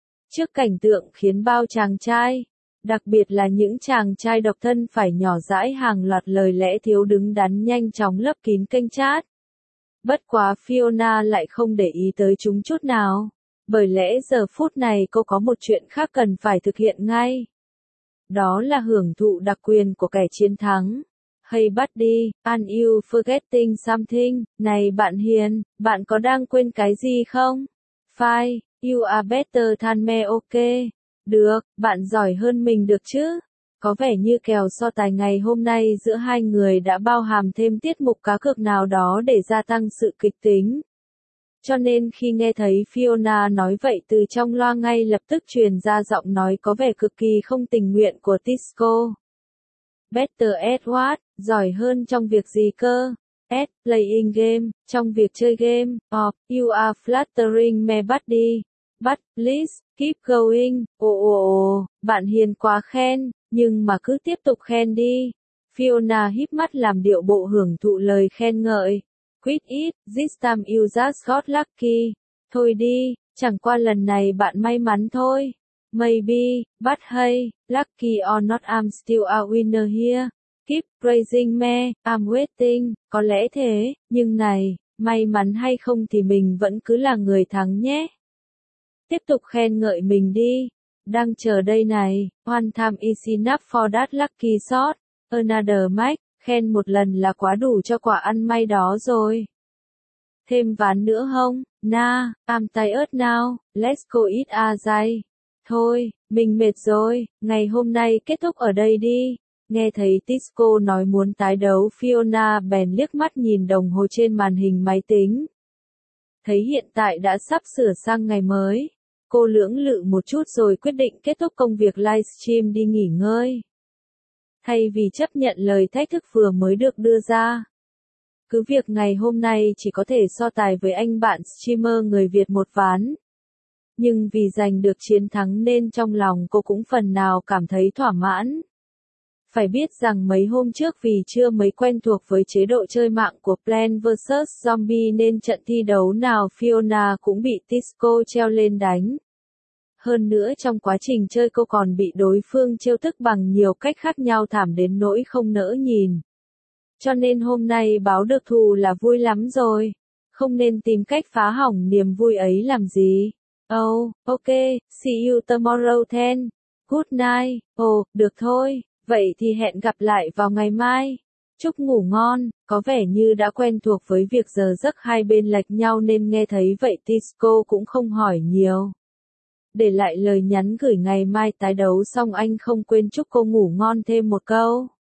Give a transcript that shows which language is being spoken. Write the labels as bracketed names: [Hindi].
[Vietnamese] Trước cảnh tượng khiến bao chàng trai, đặc biệt là những chàng trai độc thân phải nhỏ dãi hàng loạt lời lẽ thiếu đứng đắn nhanh chóng lấp kín kênh chat. Bất quá Fiona lại không để ý tới chúng chút nào, bởi lẽ giờ phút này cô có một chuyện khác cần phải thực hiện ngay. Đó là hưởng thụ đặc quyền của kẻ chiến thắng. [English] Hey buddy, are you forgetting something? [Vietnamese] Này bạn hiền, bạn có đang quên cái gì không? [English] Fine, you are better than me, ok. [Vietnamese] Được, bạn giỏi hơn mình được chứ? Có vẻ như kèo so tài ngày hôm nay giữa hai người đã bao hàm thêm tiết mục cá cược nào đó để gia tăng sự kịch tính. Cho nên khi nghe thấy Fiona nói vậy từ trong loa ngay lập tức truyền ra giọng nói có vẻ cực kỳ không tình nguyện của Tisco. [English] Better at what? [Vietnamese] Giỏi hơn trong việc gì cơ? [English] At playing game, [Vietnamese] trong việc chơi game. [English] Oh, you are flattering me buddy. But please, keep going. [Vietnamese] Oh, bạn hiền quá khen, nhưng mà cứ tiếp tục khen đi. Fiona híp mắt làm điệu bộ hưởng thụ lời khen ngợi. [English] Quit it, this time you just got lucky. [Vietnamese] Thôi đi, chẳng qua lần này bạn may mắn thôi. [English] Maybe, but hey, lucky or not I'm still a winner here. Keep praising me, I'm waiting, [Vietnamese] có lẽ thế, nhưng này, may mắn hay không thì mình vẫn cứ là người thắng nhé. Tiếp tục khen ngợi mình đi, đang chờ đây này, [English] one time is enough for that lucky shot, another mic, [Vietnamese] khen một lần là quá đủ cho quả ăn may đó rồi. Thêm ván nữa không, [English] I'm tired now, let's go eat a day. [Vietnamese] Thôi, mình mệt rồi, ngày hôm nay kết thúc ở đây đi. Nghe thấy Tisco nói muốn tái đấu, Fiona bèn liếc mắt nhìn đồng hồ trên màn hình máy tính. Thấy hiện tại đã sắp sửa sang ngày mới, cô lưỡng lự một chút rồi quyết định kết thúc công việc livestream đi nghỉ ngơi. Thay vì chấp nhận lời thách thức vừa mới được đưa ra. Cứ việc ngày hôm nay chỉ có thể so tài với anh bạn streamer người Việt một ván. Nhưng vì giành được chiến thắng nên trong lòng cô cũng phần nào cảm thấy thỏa mãn. Phải biết rằng mấy hôm trước vì chưa mấy quen thuộc với chế độ chơi mạng của Plan vs Zombie nên trận thi đấu nào Fiona cũng bị Tisco treo lên đánh. Hơn nữa trong quá trình chơi cô còn bị đối phương trêu tức bằng nhiều cách khác nhau thảm đến nỗi không nỡ nhìn. Cho nên hôm nay báo được thù là vui lắm rồi. Không nên tìm cách phá hỏng niềm vui ấy làm gì. [English] Oh, ok, see you tomorrow then. Good night. Oh, [Vietnamese] được thôi. Vậy thì hẹn gặp lại vào ngày mai. Chúc ngủ ngon, có vẻ như đã quen thuộc với việc giờ giấc hai bên lệch nhau nên nghe thấy vậy Tisco cũng không hỏi nhiều. để lại lời nhắn gửi ngày mai tái đấu xong anh không quên chúc cô ngủ ngon thêm một câu.